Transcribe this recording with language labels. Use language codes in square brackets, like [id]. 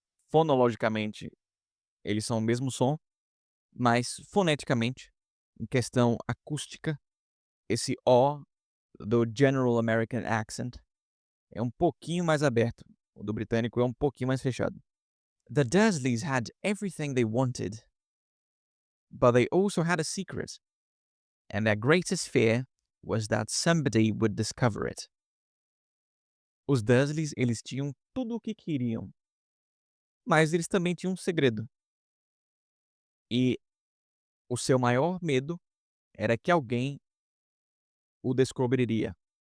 [pt] Fonologicamente, eles são o mesmo som, mas foneticamente, em questão acústica, esse O do General American Accent é um pouquinho mais aberto. O do britânico é um pouquinho mais fechado. [en] The Dursleys had everything they wanted, but they also had a secret, and their greatest fear was that somebody would discover it. [pt] Os Dursleys, eles tinham tudo o que queriam, mas eles também tinham um segredo. e o seu maior medo era que alguém o descobriria.